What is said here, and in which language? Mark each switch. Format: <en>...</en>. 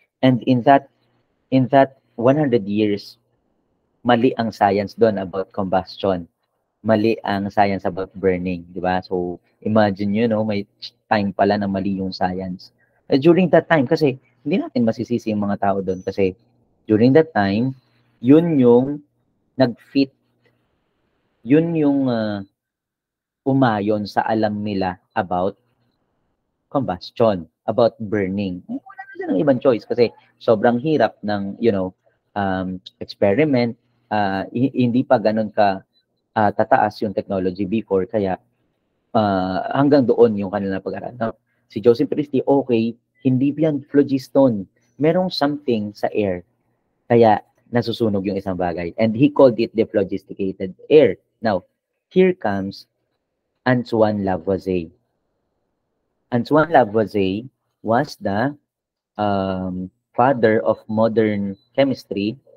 <en>And in that 100 years,</en> <tl>mali ang science doon</tl> <en>about combustion.</en> <tl>Mali ang science about burning, di ba? So, imagine may time pala na mali yung science. During that time, kasi hindi natin masisisi yung mga tao doon kasi during that time, yun yung nag-fit, yun yung umayon sa alam nila</tl> <en>about combustion, about burning.</en> <tl>Wala na silang ibang choice kasi sobrang hirap ng, experiment. Hindi pa ganun ka tataas yung technology before, kaya hanggang doon yung kanilang pag-aaral. No? Si Joseph Priestley, okay, hindi yan phlogiston. Merong something sa air, kaya nasusunog yung isang bagay.</tl> <en>And he called it the phlogisticated air. Now, here comes Antoine Lavoisier. Antoine Lavoisier was the father of modern chemistry.</en>